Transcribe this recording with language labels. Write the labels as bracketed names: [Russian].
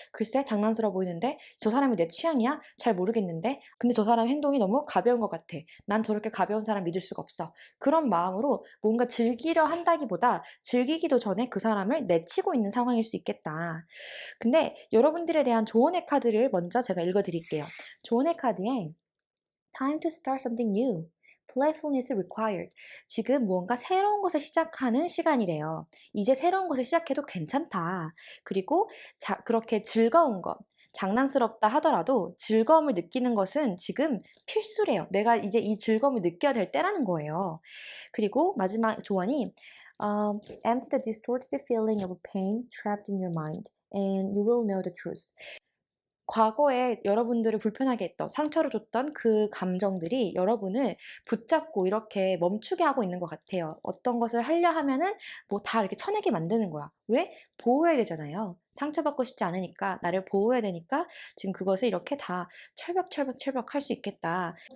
[Korean] 글쎄 장난스러워 보이는데 저 사람이 내 취향이야? 잘 모르겠는데 근데 저 사람 행동이 너무 가벼운 것 같아. 난 저렇게 가벼운 사람 믿을 수가 없어. 그런 마음으로 뭔가 즐기려 한다기보다 즐기기도 전에 그 사람을 내치고 있는 상황일 수 있겠다. 근데 여러분들에 대한 조언의 카드를 먼저 제가 읽어 드릴게요. 조언의 카드에 [English] Time to start something new. Playfulness required. [Korean] 지금 무언가 새로운 것을 시작하는 시간이래요. 이제 새로운 것을 시작해도 괜찮다. 그리고 그렇게 즐거운 것, 장난스럽다 하더라도 즐거움을 느끼는 것은 지금 필수래요. 내가 이제 이 즐거움을 느껴야 될 때라는 거예요. 그리고 마지막 조언이 [English] empty the distorted feeling of pain trapped in your mind and you will know the truth. [Korean] 과거에 여러분들을 불편하게 했던 상처를 줬던 그 감정들이 여러분을 붙잡고 이렇게 멈추게 하고 있는 것 같아요. 어떤 것을 하려 하면은 뭐 다 이렇게 쳐내게 만드는 거야. 왜? 보호해야 되잖아요. 상처받고 싶지 않으니까 나를 보호해야 되니까 지금 그것을 이렇게 다 철벽 할 수 있겠다.